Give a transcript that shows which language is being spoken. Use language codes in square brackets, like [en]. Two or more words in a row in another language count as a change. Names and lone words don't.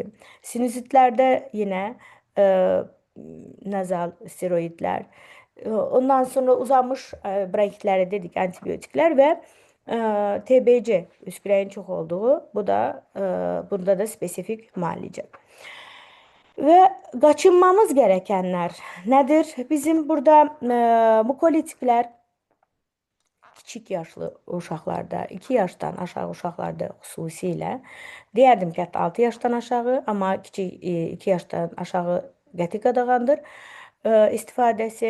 [tr] Sinüzitlerde yine e, nazal steroidler. Ondan sonra uzanmış bronkitlere dedik antibiyotikler ve TBC, üsküreğin çok olduğu. Bu da bunda da spesifik müalicə. Ve kaçınmamız gerekenler nedir? [az] Bizim burada mukolitler kiçik yaşlı uşaqlarda, 2 yaşdan aşağı uşaqlarda xüsusilə deyərdim ki, hətta 6 yaşdan aşağı, amma kiçik 2 yaşdan aşağı qəti qadağandır istifadəsi.